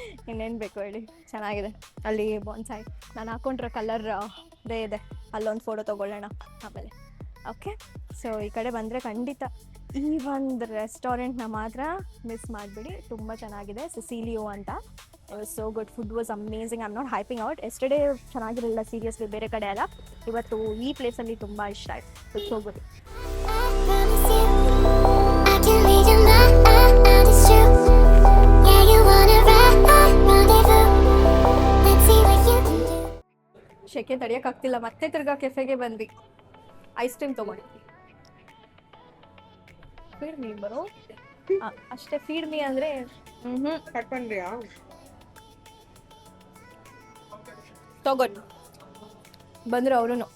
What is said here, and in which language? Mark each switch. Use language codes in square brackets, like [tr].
[kn] ಇನ್ನೇನು ಬೇಕು ಹೇಳಿ, ಚೆನ್ನಾಗಿದೆ. ಅಲ್ಲಿ ಬಾನ್ಸಾಯ್ ನಾನು ಹಾಕ್ಕೊಂಡಿರೋ ಕಲರ್ ಇದೇ ಇದೆ, ಅಲ್ಲೊಂದು ಫೋಟೋ ತೊಗೊಳ್ಳೋಣ ಆಮೇಲೆ. ಓಕೆ, ಸೊ ಈ ಕಡೆ ಬಂದರೆ ಖಂಡಿತ ಈ ಒಂದು ರೆಸ್ಟೋರೆಂಟ್ನ ಮಾತ್ರ ಮಿಸ್ ಮಾಡಿಬಿಡಿ. ತುಂಬ ಚೆನ್ನಾಗಿದೆ, ಸಿಸಿಲಿಯೋ ಅಂತ. [en] So good, food was amazing. I am not hyping out. [kn] Yesterday ಚೆನ್ನಾಗಿರಲಿಲ್ಲ ಸೀರಿಯಸ್ಲಿ, ಬೇರೆ ಕಡೆ ಎಲ್ಲ. ಇವತ್ತು ಈ ಪ್ಲೇಸಲ್ಲಿ ತುಂಬ ಇಷ್ಟ ಆಯಿತು. [en] So good. I can read your mind, it's true. Yeah, you wanna ride, rendezvous. Let's see what you can do. [kn] ಶೆಕೆ ತಡೆಯೋಕ್ಕಾಗ್ತಿಲ್ಲ, ಮತ್ತೆ ತಿರ್ಗಾ ಕೆಫೆಗೆ ಬಂದ್ವಿ. Ice cream ತೊಗೊಂಡಿದ್ವಿ. ಫೀಡ್ ಮೀ ಬರೋ ಅಷ್ಟೇ. ಫೀಡ್ ಮೀ ಅಂದರೆ ತಗೊಂಡು ಬಂದರು ಅವರು.